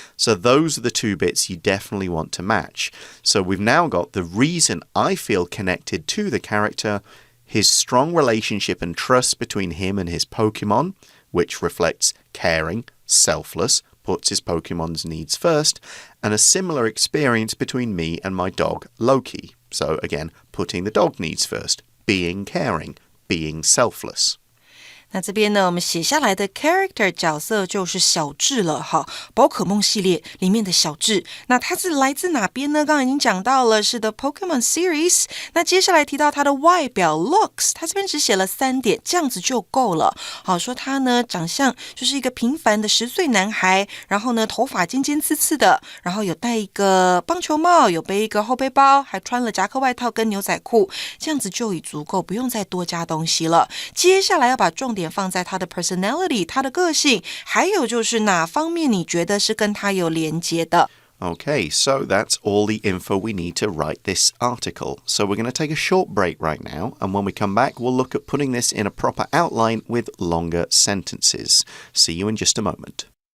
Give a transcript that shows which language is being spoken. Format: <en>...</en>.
<en>So those are the two bits you definitely want to match. So we've now got the reason I feel connected to the character, his strong relationship and trust between him and his Pokemon, which reflects caring, selfless, puts his Pokemon's needs first, and a similar experience between me and my dog, Loki. So again, putting the dog needs first, being caring, being selfless.</en> <zh>那这边呢，我们写下来的 character 角色就是小智了哈，宝可梦系列里面的小智。那它是来自哪边呢？刚刚已经讲到了，是 The Pokemon Series。那接下来提到它的外表 looks， 它这边只写了3点，这样子就够了。好，说他呢长相就是一个平凡的10岁男孩，然后呢头发尖尖刺刺的，然后有戴一个棒球帽，有背一个后背包，还穿了夹克外套跟牛仔裤，这样子就已足够，不用再多加东西了。接下来要把重点放在他的 personality， 他的个性，还有就是哪方面你觉得是跟他有连结的。</zh> <en>Okay, so that's all the info we need to write this article. So we're going to take a short break right now, and when we come back, we'll look at putting this in a proper outline with longer sentences. See you in just a moment.</en>